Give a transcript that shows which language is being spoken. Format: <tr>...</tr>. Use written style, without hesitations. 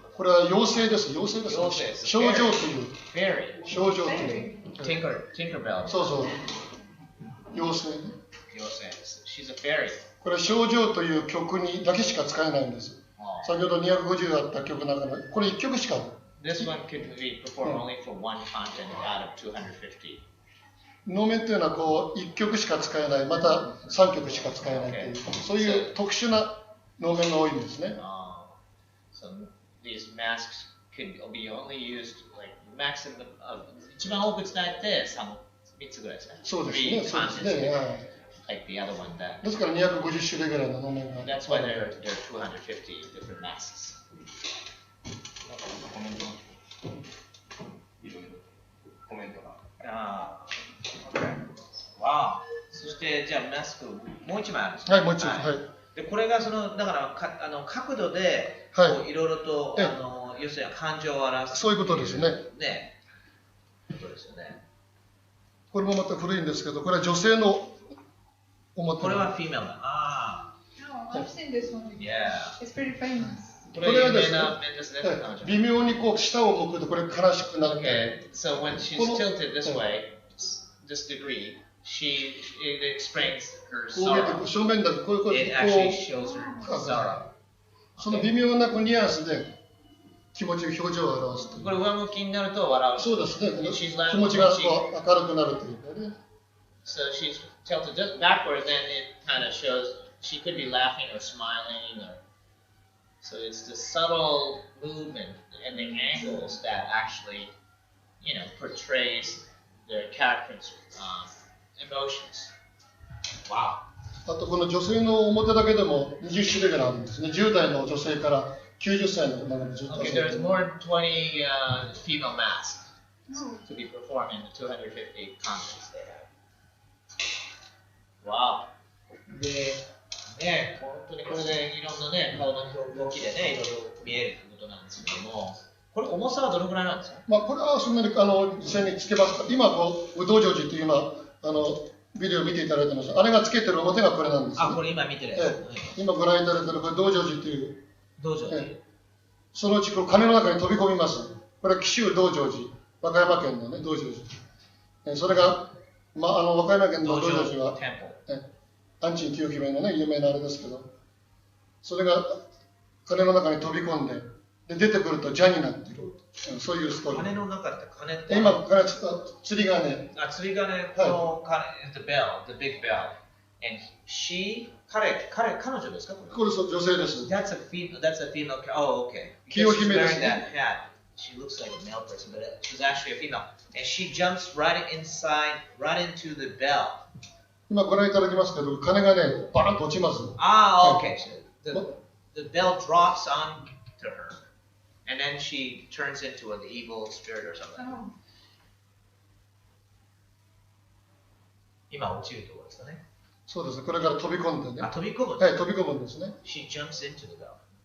<ja>これは妖精です。症状という。症状という。</ja> <en>Tinkerbell。</en> <ja>そう。妖精ね。</ja> <en>She's a fairy。</en> <ja>これは症状という曲にだけしか使えないんです。先ほど250あった曲の中のこれ1曲しか。</ja> <en>This one could be performed only for one content out of 250。</en> <ja>能面というのはこう1曲しか使えない、また3曲しか使えないという、そういう特殊な能面が多いんですね。</ja> <en>So these masks could be only used like maximum of</en> <ja>一番多く使えて3つぐらいですね。そうですね。そうですね。</ja> <en>Like the other one that.</en> <ja>ですから250種類ぐらいの能面が。</ja> <en>That's why there are 250 different masks.</en> <ja>コメントが。そしてじゃあマスクもう一枚あるんですね。はい、もう一枚。はい。でこれがだから角度でいろいろと要するに感情を表す。そういうことですね。そうですよね。これもまた古いんですけど、これは女性の表。これはフィメルだ。</ja> <en>I've seen this one. Yeah. It's pretty famous.</en> <ja>これはですね、微妙にこう下を向くとこれ悲しくなって。</ja> <en>So when she's tilted this way, this degree, it explains her sorrow.</en> <ja>正面だとこういう</ja> <en>It actually shows her sorrow.</en> <ja>その微妙なニュアンスで気持ち、表情を表すと。これ上向きになると笑う。そうですね。気持ちがこう明るくなるというかね。</ja> <en>So she's tilted just backward, then it kind of shows she could be laughing or smiling, or so it's the subtle movement and the angles that actually, portrays the character's emotions. Wow.</en> <ja>あとこの女性の表だけでも20種類ぐらいあるんですね。 10代の女性から90歳の女の子まで。</ja> <en>Okay, there's more than 20 female masks to be performed in the 250 contests they have. Wow.</en> <ja>で、本当にこれでいろんなね、顔の動きでね、いろいろ見えるということなんですけども、これ重さはどのくらいなんですか？これはそんなに実際につけますか。今武道成寺というビデオを見ていただいてます。あれがつけてる表がこれなんです、ね。これ今見てるやつ。今ご覧いただいてるこれ道成寺という。道成寺。そのうち鐘の中に飛び込みます。これは紀州道成寺、和歌山県のね道成寺。それが和歌山県の道成寺は安珍清姫のね有名なあれですけど、それが鐘の中に飛び込んで、出てくると邪になっている。そういうストーリー。鐘の中って鐘って。今、釣り鐘。釣り鐘の鐘、</ja> <en>the bell, the big bell.</en> <ja>And彼女ですか？これ女性です。</ja> <en>That's a female. Oh, okay.</en> <ja>清</ja> <en>Because she's</en> <ja>姫ですね。</ja> <en>that hat. She looks like a male person, but she's actually a female. And she jumps right into the bell.</en> <ja>今ご覧いただきますけど、鐘がね、バーンと落ちます。</ja> <en>Okay. So the bell drops onto her. And then she turns into an evil spirit or something.</en> <ja>今落ちるところですかね。そうですね。これから飛び込んでね。飛び込む。はい、飛び込むんですね。</ja> <en>She jumps into the bell.</en>